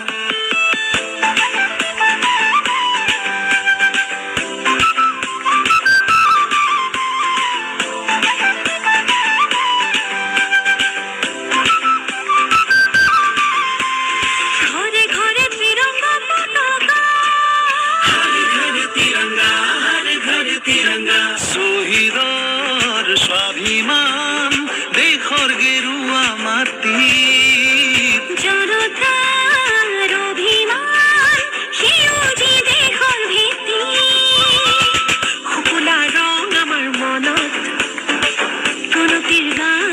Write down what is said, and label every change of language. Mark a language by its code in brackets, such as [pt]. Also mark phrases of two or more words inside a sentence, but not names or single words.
[hi] घरे घरे तिरंगा पताका, हर घर तिरंगा, हर घर तिरंगा, [as] শহীদৰ স্বাভিমান দেশৰ গেৰুৱা মাটি জনতাৰ অভিমান সেউজী দেশৰ ভেটি শুকুলা ৰং আমাৰ মনত প্ৰণতিৰ